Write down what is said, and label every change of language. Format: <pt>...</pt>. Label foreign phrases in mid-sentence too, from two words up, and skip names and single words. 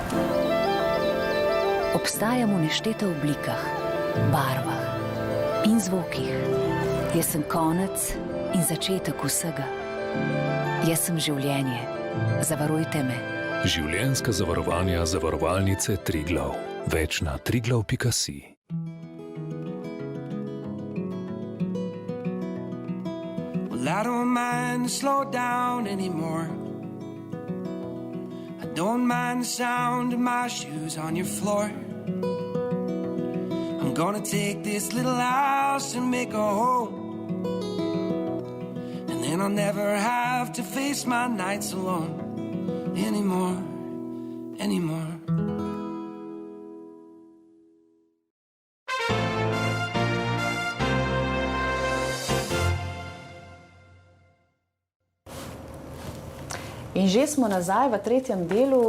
<sl>Obstajam v nešteto oblikah, barvah in zvokih. Jaz sem konec in začetek vsega. Jaz sem življenje. Zavarujte me. Življenjska zavarovanja zavarovalnice Triglav. Več na triglav.si.</sl> <en>Well, I don't mind to slow down anymore. I don't mind the sound of my shoes on your floor. I'm gonna take this little house and make a home. And then I'll never have to face my nights alone anymore.</en> <sl>In že smo nazaj v tretjem delu.</sl>